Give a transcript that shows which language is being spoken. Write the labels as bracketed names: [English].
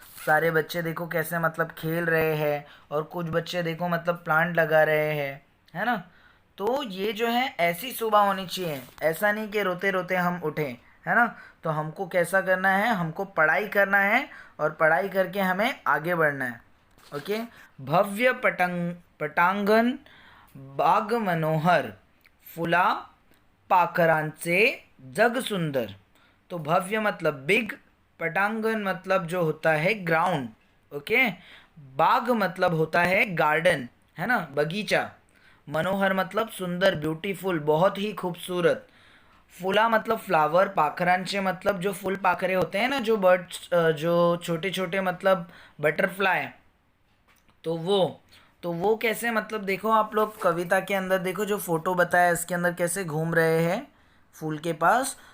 [Hindi] सारे बच्चे देखो कैसे मतलब खेल रहे हैं और कुछ बच्चे देखो मतलब प्लांट लगा रहे हैं, है ना। तो ये जो है ऐसी सुबह होनी चाहिए, ऐसा नहीं कि रोते रोते हम उठें, है ना। तो हमको कैसा करना है, हमको पढ़ाई करना है और पढ़ाई करके हमें आगे बढ़ना है। [Marathi] ओके, भव्य पटांगण बाग मनोहर फुला पाखरांचे जग सुंदर। [Hindi] तो भव्य मतलब बिग, पटांगण मतलब जो होता है ग्राउंड, ओके, बाग मतलब होता है गार्डन, है ना, बगीचा, मनोहर मतलब सुंदर, ब्यूटीफुल, बहुत ही खूबसूरत, फूला मतलब फ्लावर, पाखरांचे मतलब जो फूल पाखरे होते हैं ना, जो बर्ड्स जो छोटे छोटे मतलब बटरफ्लाई, तो वो कैसे मतलब देखो आप लोग कविता के अंदर देखो जो फोटो बताया इसके अंदर कैसे घूम रहे हैं फूल के पास।